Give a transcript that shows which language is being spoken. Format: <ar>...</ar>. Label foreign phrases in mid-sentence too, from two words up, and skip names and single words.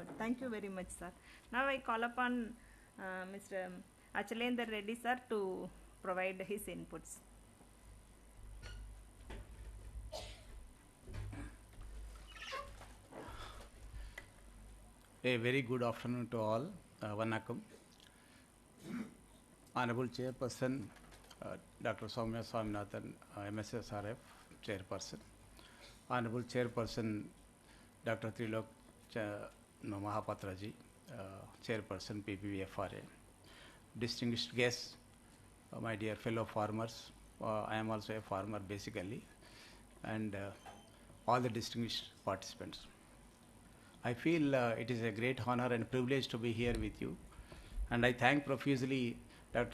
<en>Thank you very much, sir. Now I call upon Mr. Achalendra Reddy, sir, to provide his inputs. A very good afternoon to all. Vanakkam. Honorable Chairperson, Dr. Soumya Swaminathan, MSSRF Chairperson. Honorable Chairperson, Dr. Trilok Mahapatraji, Chairperson PPVFRA. Distinguished guests, my dear fellow farmers, I am also a farmer basically, and all the distinguished participants. I feel it is a great honor and privilege to be here with you, and I thank profusely Dr.</en>